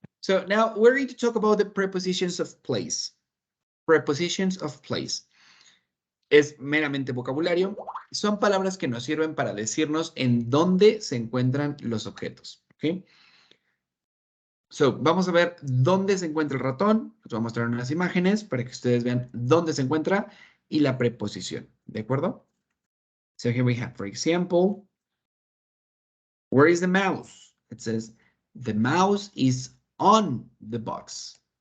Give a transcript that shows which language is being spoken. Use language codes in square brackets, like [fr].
[en] So now we're going to talk about the prepositions of place. Prepositions of place. [es] Es meramente vocabulario. Son palabras que nos sirven para decirnos en dónde se encuentran los objetos. ¿Ok? So, vamos a ver dónde se encuentra el ratón. Les voy a mostrar unas imágenes para que ustedes vean dónde se encuentra y la preposición. ¿De acuerdo? [en] So here we have, for example, where is the mouse? It says, the mouse is on the box.